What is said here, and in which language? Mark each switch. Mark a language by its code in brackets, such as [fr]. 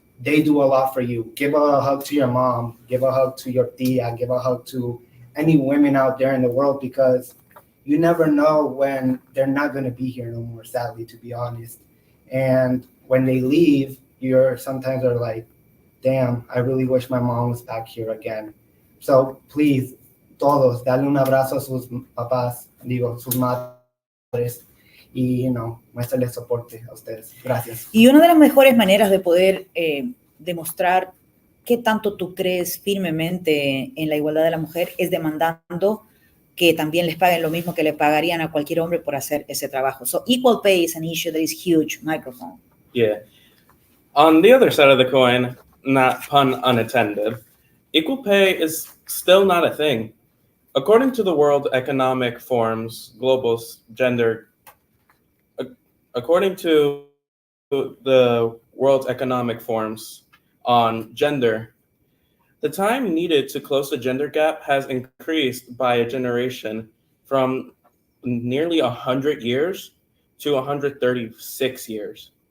[en] they do a lot for you. Give a hug to your mom, give a hug to your tia, give a hug to any women out there in the world, because you never know when they're not going to be here no more, sadly, to be honest. And when they leave, you're sometimes are like, damn, I really wish my mom was back here again. [es] So please, todos, dale un abrazo a sus papás, digo, sus madres, y, muéstrale soporte a ustedes. Gracias. Y una de las mejores maneras de poder demostrar qué tanto tú crees firmemente en la igualdad de la mujer es demandando que también les paguen lo mismo que le pagarían a cualquier hombre por hacer ese trabajo. [en] So equal pay is an issue that is huge. Microphone. Yeah. On the other side of the coin, not pun unattended, equal pay is still not a thing. According to the World Economic Forum's global gender, according to the World Economic Forums on gender, the time needed to close the gender gap has increased by a generation from nearly 100 years to 136 years.